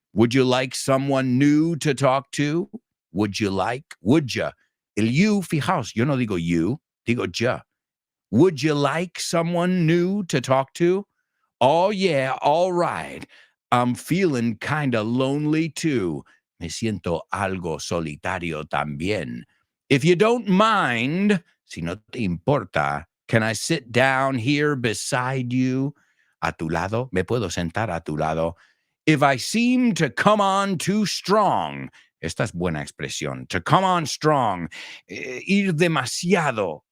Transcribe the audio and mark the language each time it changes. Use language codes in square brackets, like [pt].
[en] Would you like someone new to talk to? Would you like? Would you? [es] El you, fijaos, yo no digo you, digo ya. [en] Would you like someone new to talk to? Oh, yeah, all right. I'm feeling kind of lonely, too. [es] Me siento algo solitario también. [en] If you don't mind, [es] si no te importa, [en] can I sit down here beside you? [es] A tu lado? Me puedo sentar a tu lado. [en] If I seem to come on too strong, [es] esta es buena expresión. [en] To come on strong. [es] Ir demasiado.